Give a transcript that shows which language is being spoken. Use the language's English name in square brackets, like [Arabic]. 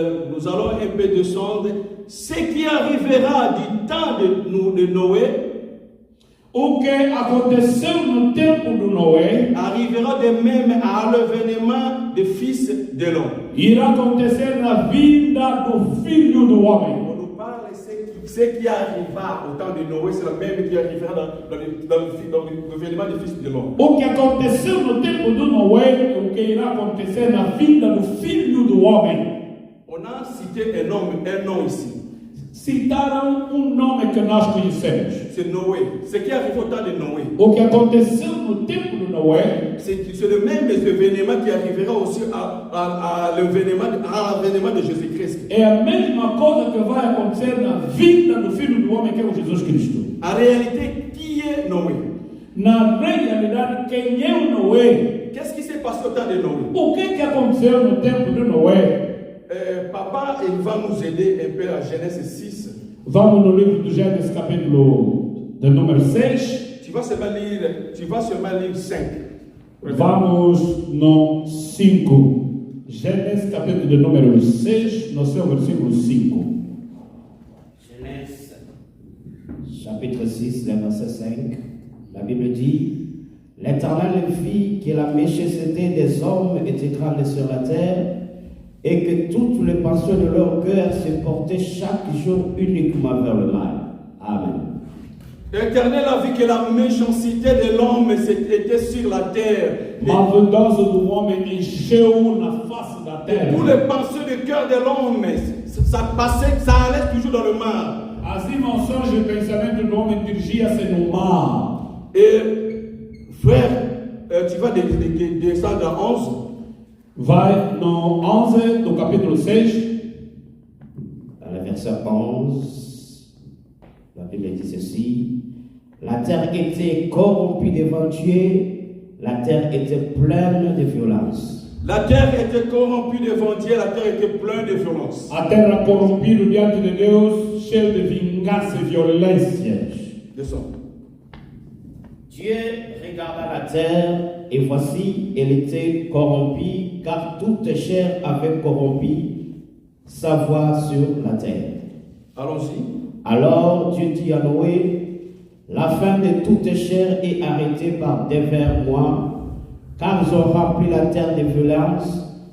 [French] Nous allons un peu descendre. Ce qui arrivera du temps de Noé, [Portuguese] o que aconteceu no tempo do Noé, [French] arrivera de même à l'avènement des fils de l'homme. [Portuguese] Irá acontecer na vida do Filho do Homem. [French] On nous parle ce qui arriva au temps de Noé, c'est le même qui arrivera dans l'avènement des fils de l'homme. [Portuguese] O que aconteceu no tempo do Noé, o que irá acontecer na vida do Filho do Homem. [French] On a cité un nom ici. [Portuguese] Citaram nome que nós conhecemos. [French] C'est Noé. Ce qui arrive au temps de Noé. [Portuguese] O que aconteceu no tempo do Noé. [French] C'est le même événement qui arrivera aussi à l'avènement de Jésus-Christ. [Portuguese] É a mesma coisa que vai acontecer na vida do Filho do Homem, que é o Jesus Cristo. [French] En réalité, qui est Noé? [Portuguese] Na realidade, quem é o Noé? [French] Qu'est-ce qui s'est passé au temps de Noé? [Portuguese] O que aconteceu no tempo de Noé? [French] Papa, il va nous aider un peu à Genèse 6. [Portuguese] Vamos no livro do Gênesis, capítulo de número 6. [French] Tu vas seulement lire 5. [Portuguese] Vamos no 5. Gênesis, capítulo de número 6, no seu versículo 5. [French] Genèse, chapitre 6, le verset 5. La Bible dit: L'Éternel vit que la méchanceté des hommes était grande sur la terre, et que toutes les passions de leur cœur se portaient chaque jour uniquement vers le mal. Amen. L'Éternel a vu que la méchanceté de l'homme était sur la terre. [Portuguese] Maldoso do homem encheu na face da terra. [French] Toutes les pensées du cœur de l'homme, ça allait toujours dans le mal. [Portuguese] As emoções e o pensamento do homem dirigia-se no mal. [French] Et frère, tu vas descendre à 11. [Portuguese] Vai no 11 do capítulo 6. [French] Dans le verset 11, la Bible dit ceci: La terre était corrompue devant Dieu, la terre était pleine de violence. La terre était corrompue devant Dieu, la terre était pleine de violence. [Portuguese] A terra corrompida diante de Deus, cheia de vingança e violências. [French] Descends. Dieu regarda la terre et voici, elle était corrompue car toute chair avait corrompu sa voie sur la terre. Allons-y. Alors Dieu dit à Noé, la fin de toute chair est arrêtée par devers moi, car ils ont rempli la terre de violence.